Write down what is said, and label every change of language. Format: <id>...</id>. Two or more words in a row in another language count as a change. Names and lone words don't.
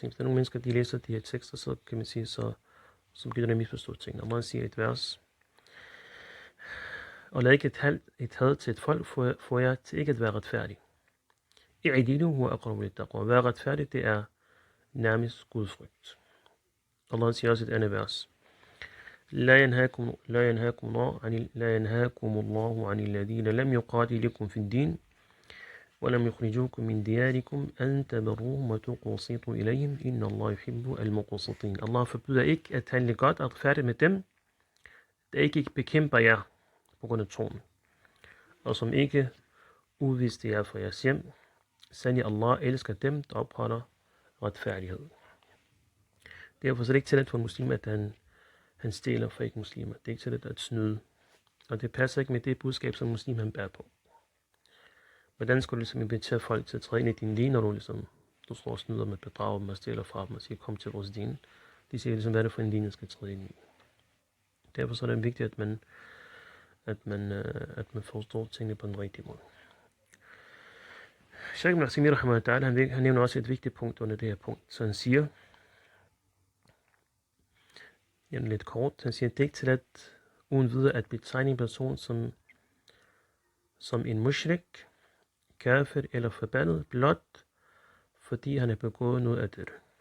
<da>Hvis der er nogle mennesker, de læser de her tekster, så kan man sige, så begynder de at misforstå ting. Når man siger et vers, og lad ikke et had til et folk, får jeg til ikke at være retfærdig.</da> <ar>اعدلوا هو أقرب للتقوى.</ar> <da>At være retfærdig, det er nærmest gudfrygt. Allah siger også et andet vers.</da> <ar>لا ينهاكم الله عن الذين لم يقاتلكم في الدين ولم يخرجوكم من دياركم أن تبروهم وتقسطوا إليهم إن الله يحب المقسطين.</ar> <da>Allah forbyder ikke at handle godt og retfærdigt med dem, der ikke bekæmper jer på grund af troen, og som ikke udviste jer fra jeres hjem. Sandelig Allah elsker dem, der opretholder retfærdighed. Derfor er det ikke tilladt for en muslim, at han stjæler fra ikke-muslimer. Det er ikke tilladt at snyde. Og det passer ikke med det budskab, som muslim han bærer på. Hvordan skal du ligesom invitere folk til at træde ind i din din, når du står og snyder med at bedrage dem og stjæler fra dem og siger, kom til vores din. De siger ligesom, hvad er det for en din, jeg skal træde ind i. Derfor er det vigtigt, at man forstår tingene på den rigtige måde. Sheikh ibn Uthaymeen rahimahullah, han nævner også et vigtigt punkt under det her punkt. Så han siger, lidt kort, han siger, det er ikke tilladt uden videre at betegne en person som en mushrik, kafir eller forbandet, blot fordi han har begået noget af det.</da>